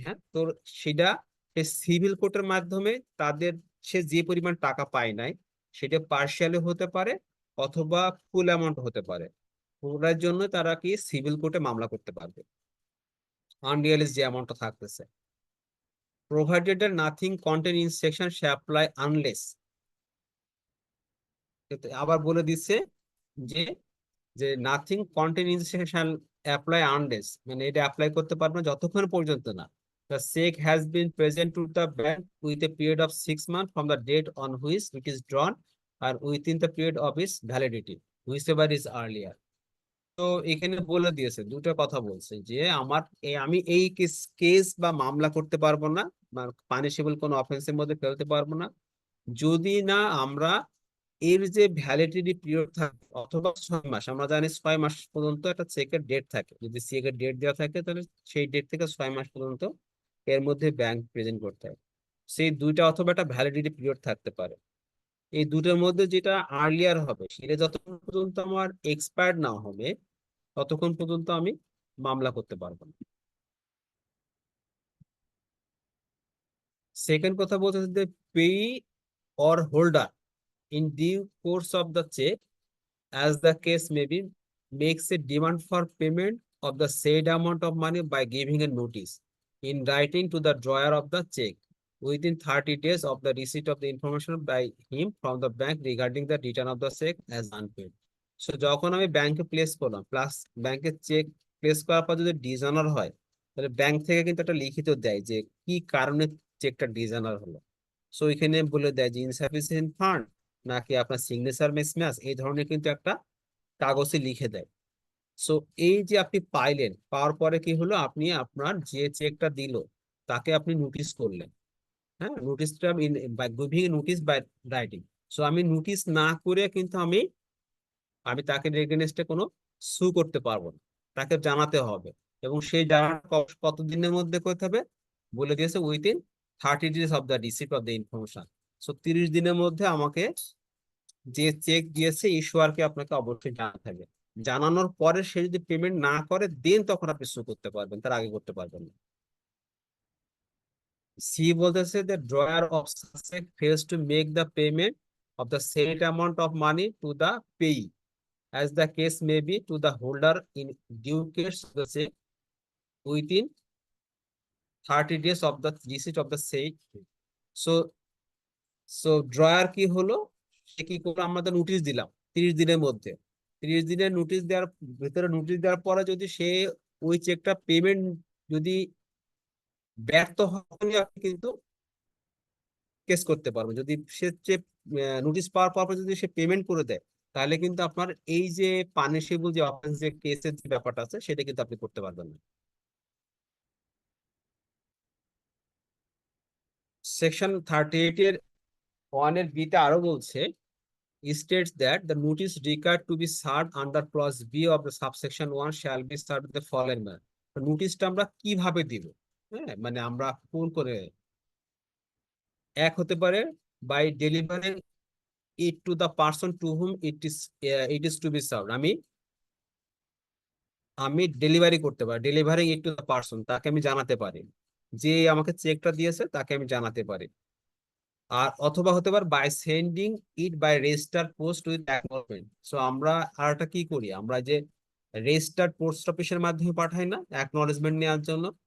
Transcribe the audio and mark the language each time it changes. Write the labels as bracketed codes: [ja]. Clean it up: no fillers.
[bn] হ্যাঁ, তো সেটা সিভিল কোর্টের মাধ্যমে তাদের সে যে পরিমাণ টাকা পায় নাই সেটা পার্শিয়ালি হতে পারে অথবা ফুল অ্যামাউন্ট হতে পারে, ওটার জন্য তারা কি সিভিল কোর্টে মামলা করতে পারবে আনরিয়ালাইজ যে অ্যামাউন্টটা থাকতেছে। [en] provided that nothing contained in section shall apply unless, [bn] আবার বলে দিচ্ছে যে যে [en] nothing contained in shall apply unless, [bn] মানে এটা অ্যাপ্লাই করতে পারবে না যতক্ষণ পর্যন্ত না [en] the check has been present to the bank with a period of 6 months from the date on which it is drawn or within the period of its validity whichever is earlier. [bn] তো এখানে বলে দিয়েছে, দুটো কথা বলছে যে আমি এই কেস বা মামলা করতে পারবো না, পানিশেবল কোনো অফেন্সের মধ্যে ফেলতে পারবো না যদি না আমরা এর যে ভ্যালিডিটি পিরিয়ড থাকে অথবা 6 মাস, আমরা জানি 6 মাস পর্যন্ত একটা চেকের ডেট থাকে, যদি চেকের ডেট দেওয়া থাকে তাহলে সেই ডেট থেকে 6 মাস পর্যন্ত এর মধ্যে ব্যাংক প্রেজেন্ট করতে হয়। সেই দুইটা অথবা একটা ভ্যালিডিটি পিরিয়ড থাকতে পারে, এই দুটোর মধ্যে যেটা আর্লিয়ার হবে সেটা যতক্ষণ পর্যন্ত আমার এক্সপায়ার্ড না হবে ততক্ষণ পর্যন্ত আমি মামলা করতে পারবো না। সেকেন্ড কথা বলতে যে [en] Payee or holder in due course of the check as the case may be, makes a demand for payment of the said amount of money by giving a notice in writing to the drawer of the check within 30 days of the receipt of the information by him from the bank regarding the return of the check as unpaid. [bn] So যখন আমি ব্যাংকে place করলাম, plus ব্যাংকে check place করার পর যদি dishonour হয়, তাহলে ব্যাংক থেকে কিন্তু একটা লিখিত দেয় যে কি কারণে চেকটা ডিসঅনার হলো। সো এখানে বলে দেয় যে ইনসাফিসিয়েন্ট ফান্ড, নাকি আপনার সিগনেচার মিসম্যাচ, এই ধরনের কিন্তু একটা কাগজে লিখে দেয়। সো এই যে আপনি পাইলেন, পাওয়ার পরে কি হলো, আপনি আপনার যে চেকটা দিল তাকে আপনি নোটিশ করলেন। হ্যাঁ, নোটিশটা [en] By giving notice by writing. [bn] So আমি নোটিশ না করে কিন্তু আমি তাকে এগেনস্টে কোনো সু করতে পারবো না, তাকে জানাতে হবে। এবং সেই জানার কতদিনের মধ্যে করতে হবে বলে দিয়েছে, [en] Within 30 days of the receipt of the information. [bn] So 30 দিনের মধ্যে আমাকে যে চেক দিয়েছে ইস্যুয়ারকে আপনাকে অবশ্যই জানাতে হবে। জানানোর পরে সে যদি পেমেন্ট না করে দেন তখন আপনি সু করতে পারবেন, তার আগে করতে পারবেন না। সি বলতেছে যে [en] Drawer of such cheque fails to make the payment of the said amount of money to the payee as the case may be to the holder in due case of the check within 30 days of the receipt of the said. [bn] So drawer কি হলো, সে কি করলো, আমরা তো notice দিলাম 30 দিনের মধ্যে। 30 দিনের নোটিশ দেওয়ার ভিতরে, নোটিশ দেওয়ার পরে যদি সে ওই চেকটা পেমেন্ট যদি ব্যর্থ হয়, তখনই আপনি কিন্তু কেস করতে পারবেন। যদি সে নোটিশ পাওয়ার পর যদি সে পেমেন্ট করে দেয়, তাহলে কিন্তু আপনার এই যে পানিশেবল যে অফেন্স যে কেসের যে ব্যাপারটা আছে সেটা কিন্তু আপনি করতে পারবেন না। সেকশন 38 এর 1 এর বি তে আরো বলছে, [en] states that the notice required to be served under clause B of the subsection 1 shall be served in the following manner. [bn] নোটিশটা আমরা কিভাবে দিব? হ্যাঁ, মানে আমরা কোন করে, এক হতে পারে [en] By delivering it to the person to whom it is to be served. [bn] আমি ডেলিভারি করতে পারি, [en] delivering it to the person, [bn] তাকে আমি জানাতে পারি, যে আমাকে চেকটা দিয়েছে তাকে আমি জানাতে পারি। আর অথবা হতে পারে [en] By sending it by register post with acknowledgement. [bn] So আমরা আর একটা কি করি, আমরা যে রেজিস্টার পোস্ট অফিসের মাধ্যমে পাঠাই না অ্যাকনলেজমেন্ট নেওয়ার জন্য।